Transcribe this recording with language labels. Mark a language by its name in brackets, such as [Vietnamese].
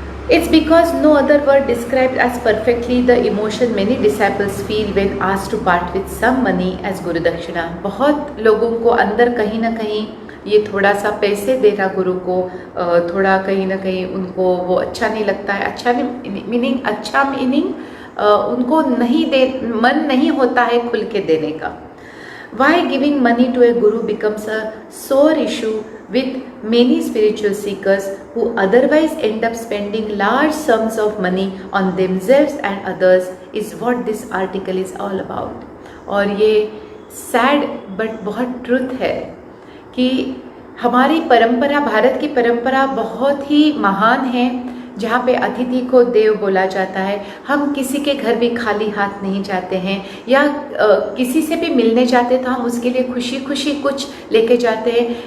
[English] It's because no other word describes as perfectly the emotion many disciples feel when asked to part with some money as Guru Dakshina. [Hindi] बहुत लोगों को अंदर कहीं ना कहीं ये थोड़ा सा पैसे देना गुरु को थोड़ा कहीं ना कहीं उनको वो अच्छा नहीं लगता है। अच्छा मीनिंग उनको नहीं दे, मन नहीं होता है खुल के देने का। [English] Why giving money to a guru becomes a sore issue with many spiritual seekers who otherwise end up spending large sums of money on themselves and others is what this article is all about. [Hindi] और ये [English] sad but [Hindi] बहुत truth है कि हमारी परंपरा, भारत की परंपरा बहुत ही महान है, जहाँ पे अतिथि को देव बोला जाता है। हम किसी के घर भी खाली हाथ नहीं जाते हैं, या किसी से भी मिलने जाते तो हम उसके लिए खुशी खुशी कुछ लेके जाते हैं।